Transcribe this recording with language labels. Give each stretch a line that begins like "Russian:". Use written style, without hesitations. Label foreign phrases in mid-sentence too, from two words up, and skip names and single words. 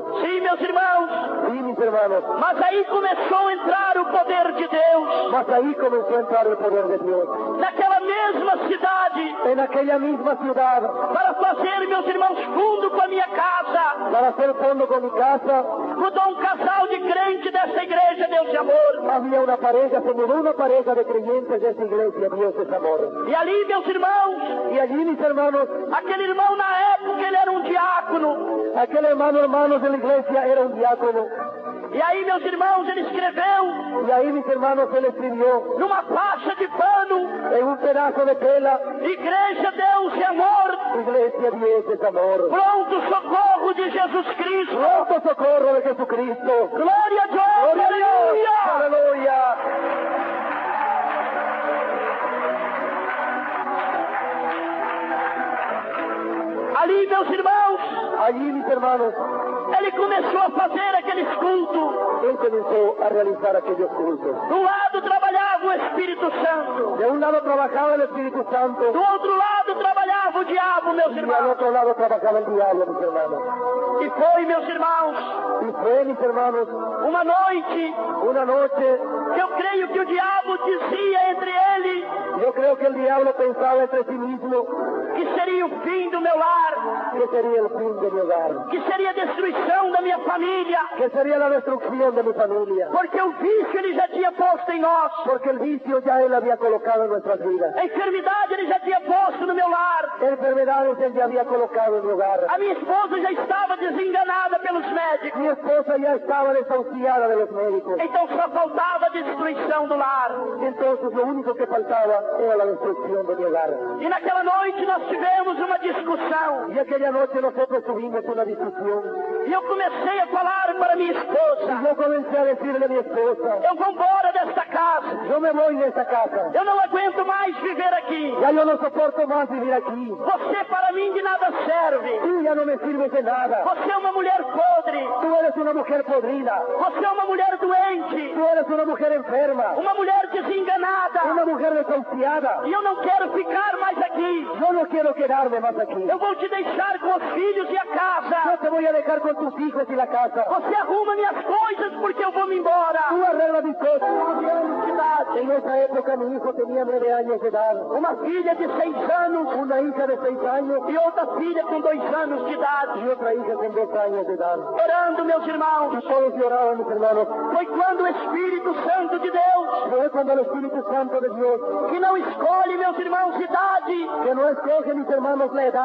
Portuguese: Sim, meus irmãos.
Spanish: Sí, mis hermanos.
Portuguese: Mas aí começou a entrar o poder de Deus.
Spanish: Mas ahí comenzó a entrar el poder de Dios.
Portuguese: Naquela mesma cidade,
Spanish: En aquella misma ciudad,
Portuguese: para fazer, meus irmãos, fundo com a minha casa,
Spanish: para hacer fondo con mi casa,
Portuguese: mudou um casal de crente dessa igreja, Deus de amor.
Spanish: había una pareja, se mudó una pareja de creyentes de esa iglesia, Dios es amor.
Portuguese: E ali, meus irmãos,
Spanish: Y allí, mis hermanos,
Portuguese: aquele irmão na época ele era um diácono.
Spanish: aquel hermanos de la iglesia era un diácono.
Portuguese: E aí, meus irmãos, ele escreveu
Spanish: Y ahí, mis hermanos, él escribió
Portuguese: numa faixa de pano:
Spanish: en un pedazo de tela:
Portuguese: Igreja Deus de amor,
Spanish: Iglesia, Dios es amor.
Portuguese: pronto socorro de Jesus Cristo.
Spanish: Pronto socorro de Jesucristo.
Portuguese: Glória a Deus,
Spanish: Gloria a Dios.
Portuguese: aleluia.
Spanish: Aleluya.
Portuguese: Ali, meus irmãos,
Spanish: Allí, mis hermanos,
Portuguese: ele começou a fazer aqueles cultos.
Spanish: él comenzó a realizar aquellos cultos.
Portuguese: De um lado trabalhava o Espírito Santo,
Spanish: De un lado trabajaba el Espíritu Santo
Portuguese: do outro lado trabalhava o diabo, meus
Spanish: y al
Portuguese: irmãos.
Spanish: otro lado trabajaba el diablo, mis hermanos.
Portuguese: E foi, meus irmãos,
Spanish: Y fue, mis hermanos,
Portuguese: uma noite
Spanish: una noche,
Portuguese: que eu creio que o diabo dizia entre ele
Spanish: yo creo que el diablo pensaba entre sí mismo
Portuguese: que seria o fim do meu lar,
Spanish: que sería el fin de mi hogar,
Portuguese: que seria a destruição da minha família,
Spanish: que sería la destrucción de mi familia,
Portuguese: porque o vício ele já tinha posto em nós,
Spanish: porque el vicio ya él había colocado en nuestras vidas.
Portuguese: a enfermidade ele já tinha posto no meu lar,
Spanish: Enfermedades él ya había colocado en mi hogar.
Portuguese: a minha esposa já estava desenganada pelos médicos,
Spanish: Mi esposa ya estaba desahuciada de los médicos.
Portuguese: então só faltava a destruição do lar.
Spanish: Entonces lo único que faltaba era la destrucción de mi hogar.
Portuguese: E naquela noite nós tivemos uma discussão,
Spanish: Y aquella noche nosotros tuvimos una discusión.
Portuguese: e eu comecei a falar para minha
Spanish: Y
Portuguese: esposa:
Spanish: yo comencé a decirle a mi esposa:
Portuguese: eu vou embora desta casa,
Spanish: yo me voy de esta casa.
Portuguese: eu não aguento mais viver aqui.
Spanish: Ya yo no soporto más vivir aquí.
Portuguese: Você para mim de nada serve.
Spanish: Tú ya no me sirves de nada.
Portuguese: Você é uma mulher podre.
Spanish: Tú eres una mujer podrida.
Portuguese: Você é uma mulher doente.
Spanish: Tú eres una mujer enferma.
Portuguese: Uma mulher desenganada.
Spanish: Una mujer desahuciada.
Portuguese: E eu não quero ficar mais aqui.
Spanish: Yo no quiero quedarme más aquí.
Portuguese: Eu vou te deixar com os filhos e a
Spanish: Yo
Portuguese: casa.
Spanish: te voy a dejar con tus hijos y la casa.
Portuguese: Você arruma minhas coisas porque eu vou me embora.
Spanish: Tú arreglas mis cosas. En esa época mi hijo tenía 9 años de edad.
Portuguese: Uma filha de 6 anos
Spanish: Una hija de 6 años
Portuguese: e outra filha com 2 anos de idade.
Spanish: y otra hija con 2 años de edad.
Portuguese: Orando, meus irmãos.
Spanish: Y todos lloraban, mis hermanos.
Portuguese: Foi quando o Espírito Santo de Deus,
Spanish: Fue cuando el Espíritu Santo de Dios,
Portuguese: que não escolhe, meus irmãos, idade,
Spanish: que no escoge, mis hermanos, la edad,